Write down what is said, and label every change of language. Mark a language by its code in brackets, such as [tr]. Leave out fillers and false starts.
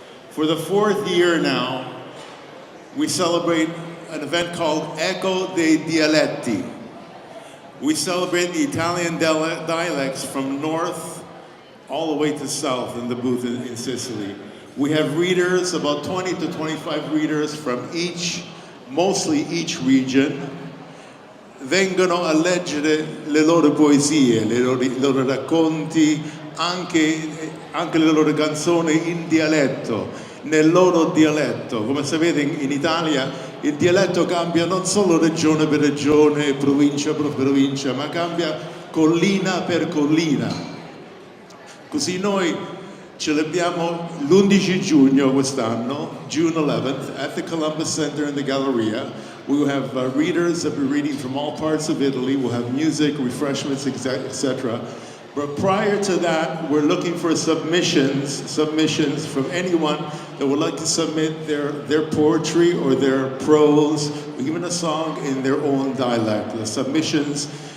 [en] For the 4th year now, we celebrate an event called Eco dei Dialetti. We celebrate the Italian dialects from north all the way to south in the booth in Sicily. We have readers, about 20 to 25 readers from mostly each region. [it] Vengono a leggere le loro poesie, i loro racconti, anche le loro canzoni in dialetto, nel loro dialetto. Come sapete in Italia il dialetto cambia non solo regione per regione, provincia per provincia, ma cambia collina per collina. Così noi celebriamo l'11 giugno quest'anno, [en] June 11th, at the Columbus Center in the Galleria. We will have readers that will be reading from all parts of Italy. We'll have music, refreshments, etc. But prior to that, we're looking for submissions from anyone that would like to submit their poetry or their prose, or even a song in their own dialect. The submissions